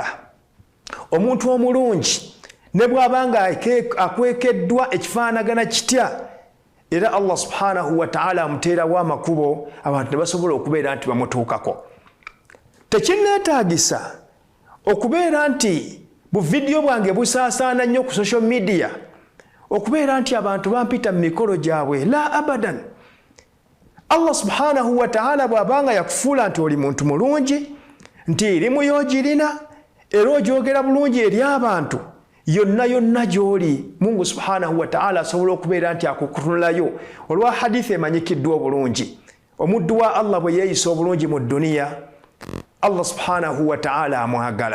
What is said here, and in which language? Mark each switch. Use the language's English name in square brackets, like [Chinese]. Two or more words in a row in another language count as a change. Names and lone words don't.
[Ganda] Omuntu omulungi ne bw'aba nga akwekeddwa ekifaanagana kitya, era Allah [Arabic] سُبْحَانَهُ وَتَعَالَى [Ganda] amuteerawo amakubo, abantu ne basobola okubeera nti bamutuukako. Tekinneetaagisa okubeera nti bu vidiyo bwange busaasaana nnyo ku [English] social media, [Ganda] okubeera nti abantu bampita mu mikolo gyabwe. [Arabic] لَا أَبَدًا. [Ganda] Allah [Arabic] سُبْحَانَهُ وَتَعَالَى [Ganda] bw'abanga yakufuula nti oli muntu mulungi, nti erimu y'ogirina era ogyogera bulungi eri abantu, yonna gy'oli Mungu [Arabic] سُبْحَانَهُ وَتَعَالَى [Ganda] asobola okubeera nti akukutunulayo. Olwa hadithi emanyikiddwa obulungi, omuddu wa Allah bwe yeeyisa obulungi mu dduniya, Allah [Arabic] سُبْحَانَهُ وَتَعَالَى [Ganda] amwagala.